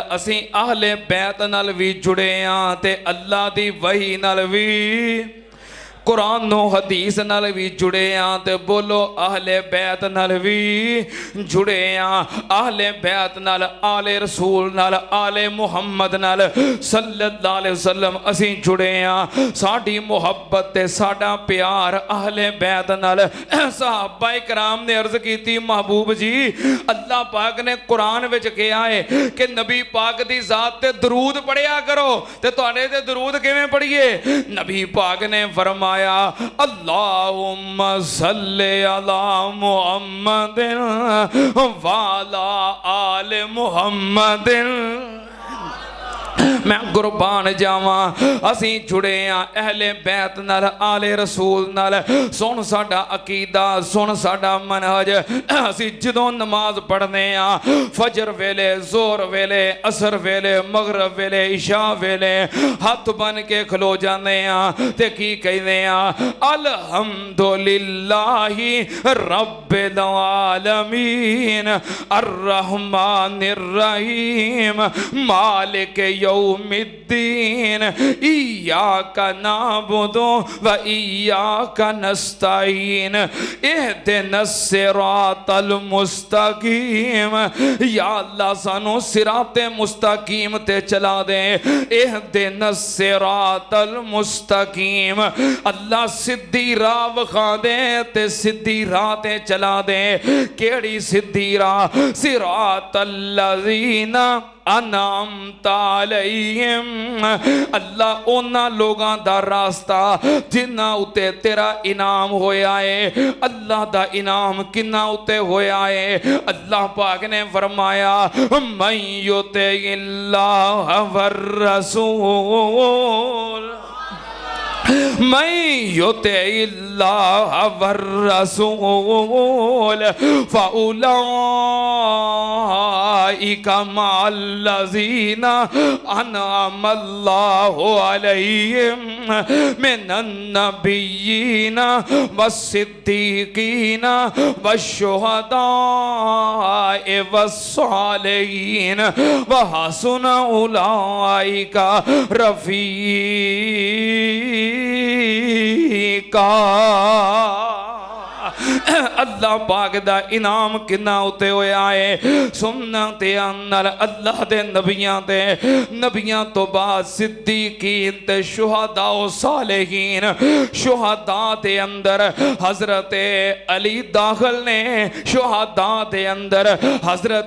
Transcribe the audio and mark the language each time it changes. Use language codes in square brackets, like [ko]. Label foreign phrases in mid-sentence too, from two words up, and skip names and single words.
[pa] اسی اہل بیت نال وی جڑے ہاں تے اللہ دی وحی نال وی قرآن حدیث نال وی جڑے ہاں تے بولو اہل بیت نال وی جڑے ہاں اہل بیت نال آل رسول نال آل محمد نال [ar] صلى الله عليه وسلم [pa] اسی جڑے ہاں ساڈی محبت تے ساڈا پیار اہل بیت نال صحابہ کرام نے عرض کی محبوب جی اللہ پاک نے قرآن وچ کہا ہے کہ نبی پاک دی ذات تے درود پڑھیا کرو تے تہاڈے تے درود کویں پڑھیئے نبی پاک نے فرمایا [ar] اللهم صل على محمد وعلى آل محمد [pa] میں قربان جاواں اسی جڑے ہاں اہل بیت نال آل رسول نال سن ساڈا عقیدہ سن ساڈا منہج اسی جدوں نماز پڑھنے ہاں فجر ویلے ظہر ویلے عصر ویلے مغرب ویلے عشاء ویلے ہتھ بنھ کے کھلو جانے ہاں تے کی کہنے ہاں [ar] الحمد لله رب العالمين الرحمن الرحيم مالك يوم یوم الدین ایاک نعبد و ایاک نستعین اہدنا الصراط المستقیم یا اللہ [pa] سانو صراط مستقیم تے چلا دے [ar] اہدنا الصراط المستقیم [pa] اللہ سدھی راہ وکھا دے تے سدھی راہ تے چلا دے کیڑی سدھی راہ [ar] صراط الذین انعمت علیہم [pa] اللہ اونا لوگاں دا راستہ جنہاں اتے تیرا انعام ہویا ہے اللہ دا انعام کنہ اتے ہویا ہے اللہ پاک نے فرمایا [ar] من یطع اللہ والرسول من یطع اللہ والرسول فاولئک مع الذین انعم اللہ علیہم من النبیین والصدیقین والشہداء والصالحین وحسن اولئک رفیقا [pa] اللہ پاک دا انعام کنہ ہوتے ہوئے آئے سنت اندر اللہ دے نبیاں تو بعد صدیقین تے شہداء و صالحین شہداء دے اندر حضرت علی داخل نے شہداء دے اندر حضرت